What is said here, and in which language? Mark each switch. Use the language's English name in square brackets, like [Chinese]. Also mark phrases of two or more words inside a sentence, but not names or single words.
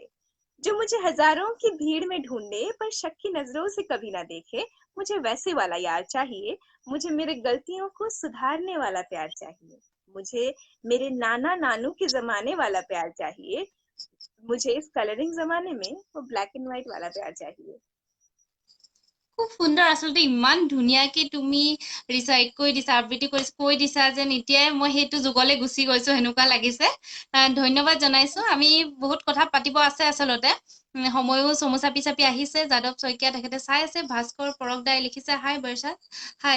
[Hindi] जो मुझे हजारों की भीड़ में ढूंढे पर शक की नजरों से कभी ना देखे, मुझे वैसे वाला यार चाहिए। मुझे मेरे गलतियों को सुधारने वाला प्यार चाहिए। मुझे मेरे नाना नानू के जमाने वाला प्यार चाहिए। मुझे इस कलरिंग जमाने में वो [English] black and white [Hindi] वाला प्यार चाहिए। [Assamese] খুব সুন্দৰ, আচলতে ইমান ধুনীয়াকে তুমি ৰিচাইট কৰি দিছা, আবৃত্তি কৈ দিছা যেন এতিয়াই মই সেইটো যুগলে গুচি গৈছো সেনেকুৱা লাগিছে। ধন্যবাদ জনাইছো। আমি বহুত কথা পাতিব আছে আচলতে, সময়ো চমু চাপি চাপি আহিছে। যাদৱ শইকীয়া তেখেতে চাই আছে, ভাস্কৰ পৰক দাই লিখিছে হাই বৰ্ষা হাই।